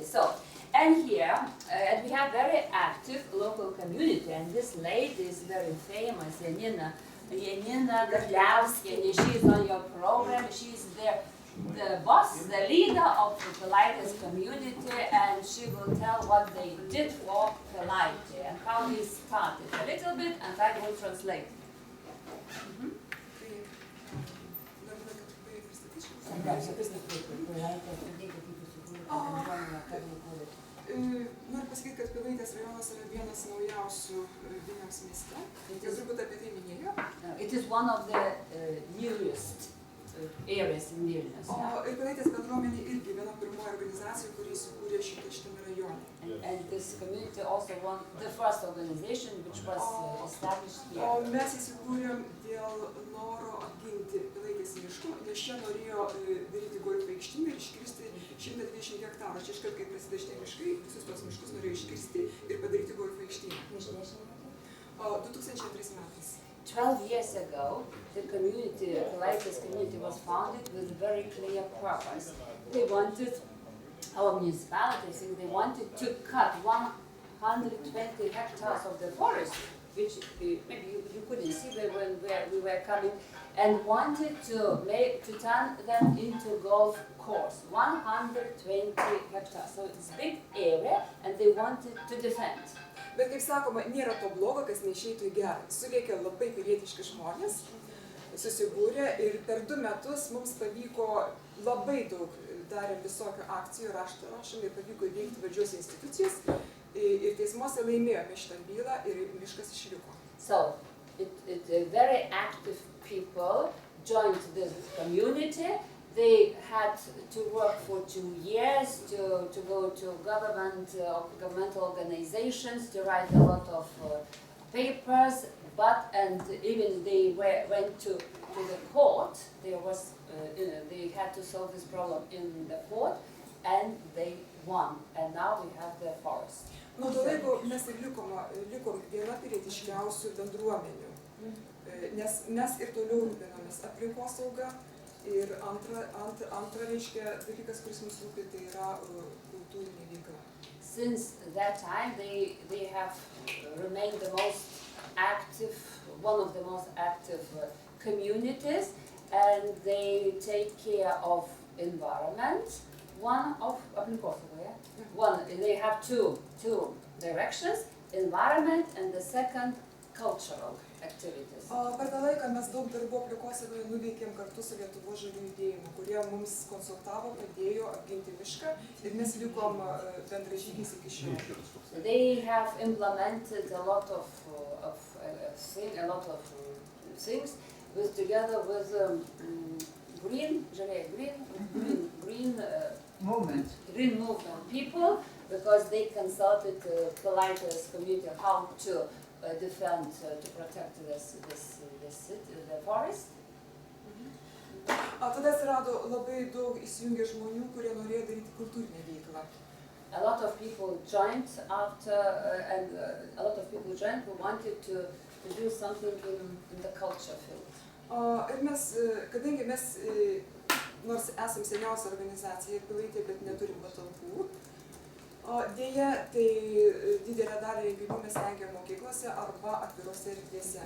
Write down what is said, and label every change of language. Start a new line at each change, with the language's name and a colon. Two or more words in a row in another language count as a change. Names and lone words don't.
English: So, and here, and we have very active local community, and this lady is very famous, Janina Gadliauskienė. She is on your program. She is the boss, the leader of the Pilaitės community, and she will tell what they did for Pilaitė and how they started a little bit, and I will translate.
Lithuanian: Noriu pasakyti, kad Pilaitės rajonas yra vienas naujausių Vilniaus mieste. Jūs turbūt apie tai minėjo.
English: It is one of the newest areas in Vilnius.
Lithuanian: Ir Pilaitės bendruomenė irgi viena pirmoji organizacija, kuri įsikūrė šitame rajone.
English: And this community also won the first organization which was established here.
Lithuanian: O mes įsikūrėm dėl noro apginti Pilaitės miškų, nes čia norėjo daryti golfo aikštynę ir iškirsti 120 hektarų. Čia iškart, kai prasidėjo šitie miškai, visus tos miškus norėjo iškirsti ir padaryti golfo aikštynę. 2002 metais.
English: 12 years ago, the community, the Pilaitės community was founded with a very clear purpose. They wanted, our municipality, I think they wanted to cut 120 hectares of the forest, which maybe you couldn't see when we were coming, and wanted to turn them into golf course, 120 hectares. So it's a big area, and they wanted to defend.
Lithuanian: Bet kaip sakoma, nėra to blogo, kas neišeitų į gerą. Suveikė labai pilietiški žmonės, susibūrė ir per 2 metus mums pavyko labai daug darėm visokių akcijų, rašom ir pavyko įveikti valdžios institucijas ir teismuose laimėjome šitą bylą ir miškas išliko.
English: So, very active people joined this community. They had to work for 2 years to go to governmental organizations, to write a lot of papers, and even they went to the court. They had to solve this problem in the court, and they won. And now we have the forest.
Lithuanian: Nuo to laiko mes ir likom viena pilietiškiausių bendruomenių, nes mes ir toliau rūpinamės aplinkosaugą. Ir antra reiškia dalykas, kuris mums rūpi, tai yra kultūrinė veikla.
English: Since that time, they have remained the most active, one of the most active communities, and they take care of environment. One of they have two directions: environment and the second cultural activities.
Lithuanian: Per tą laiką mes daug darbų aplinkosaugoje nuveikėm kartu su Lietuvos žaliųjų judėjimu, kurie mums konsultavo, padėjo apginti mišką ir mes likom bendražygiais iki šiol.
English: They have implemented a lot of things together with green movement people, because they consulted Pilaitės community how to defend, to protect the forest.
Lithuanian: Tada atsirado labai daug įsijungę žmonių, kurie norėjo daryti kultūrinę veiklą.
English: A lot of people joined who wanted to do something in the culture field.
Lithuanian: Ir mes, kadangi mes, nors esam seniausia organizacija Pilaitė, bet neturim patalpų, Deja, tai didelę dalį renginių mes rengiam mokyklose arba atvirose erdvėse.